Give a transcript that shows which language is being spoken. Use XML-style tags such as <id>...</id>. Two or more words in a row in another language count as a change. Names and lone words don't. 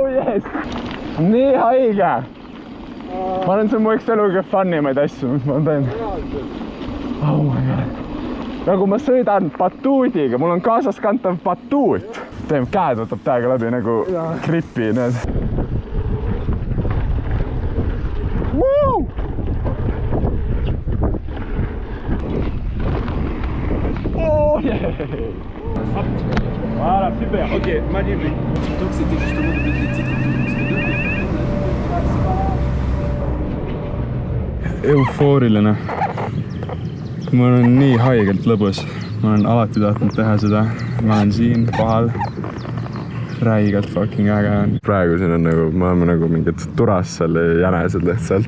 <et>mees! Nii haige! Ma olen see mu üks elu kõige funnimaid asju, mis ma olen teinud.</et> <en>Oh my god.</en> <et>Nagu ma sõidan batuudiga, mul on kaasas kantav batuut. Teem käed võtab täiega läbi nagu gripi, need. Woo!</et> <en>Oh yeah!</en> <fr>Voilà, super, ok, magnifique. Donc c'était justement de mettre les titres eufooriline.</fr> <et>Mul on nii haigelt lõbus. Ma olen alati tahtnud teha seda. Ma olen siin kohal. Räigelt fucking äge on. Praegu siin on nagu, me oleme nagu mingid Turassal jänesed lihtsalt.</et>